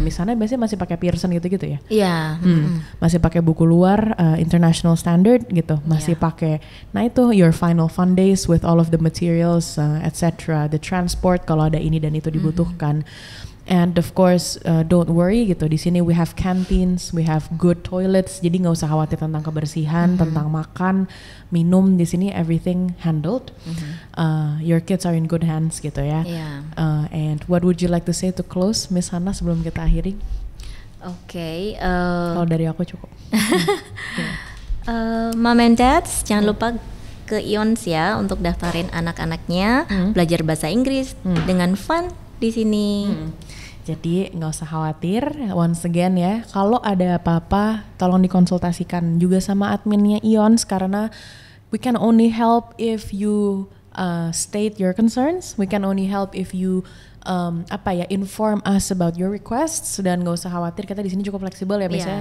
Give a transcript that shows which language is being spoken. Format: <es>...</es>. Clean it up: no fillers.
<id>Misalnya biasanya masih pakai Pearson gitu-gitu ya. Iya. Masih pakai buku luar</id> <en>international standard gitu.</en> <id>Masih pakai, nah itu</id> <en>your final fun days with all of the materials, etc.</en> <id>The transport kalau ada ini dan itu dibutuhkan.</id> <en>And of course, don't worry gitu.</en> <id>Di sini</id> <en>we have canteens, we have good toilets.</en> <id>Jadi nggak usah khawatir tentang kebersihan, tentang makan, minum. Di sini</id> <en>everything handled. Your kids are in good hands gitu ya. And what would you like to say to close, Miss Hana,</en> <id>sebelum kita akhiri? Oke. Kalau dari aku cukup.</id> <en>Mom and Dads,</en> <id>jangan lupa ke IONS ya untuk daftarin anak-anaknya belajar bahasa Inggris dengan fun di sini. Jadi nggak usah khawatir,</id> <en>once again</en> <id>ya, kalau ada apa-apa tolong dikonsultasikan juga sama adminnya IONS, karena</id> <en>we can only help if you state your concerns, we can only help if you inform us about your requests,</en> <id>dan nggak usah khawatir, kita di sini cukup fleksibel ya.</id>